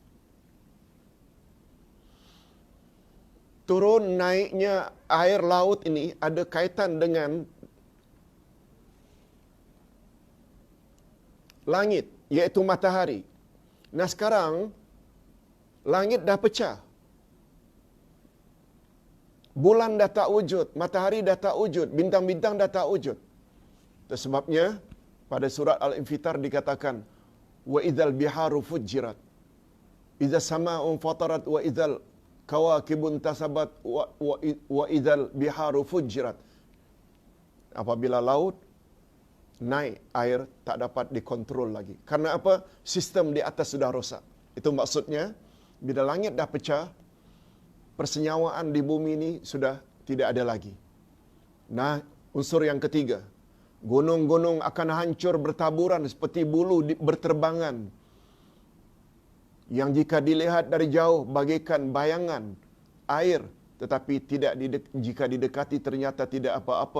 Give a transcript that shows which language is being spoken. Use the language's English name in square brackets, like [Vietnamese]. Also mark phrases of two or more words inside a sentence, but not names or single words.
[Malay] Turun naiknya air laut ini ada kaitan dengan langit, yaitu matahari. Nah sekarang, langit dah pecah. Bulan dah tak wujud, matahari dah tak wujud, bintang-bintang dah tak wujud. Itu sebabnya, pada surat Al-Infitar dikatakan, [Arabic] وإذا البحار فجرت، إذا السماء انفطرت، وإذا الكواكب انتثرت، وإذا البحار فجرت. [Malay] Apabila laut naik, air tak dapat dikontrol lagi. Karena apa? Sistem di atas sudah rosak. Itu maksudnya, bila langit dah pecah, persenyawaan di bumi ini sudah tidak ada lagi. Nah, unsur yang ketiga, gunung-gunung akan hancur bertaburan seperti bulu berterbangan. Yang jika dilihat dari jauh bagaikan bayangan air, tetapi jika didekati ternyata tidak apa-apa.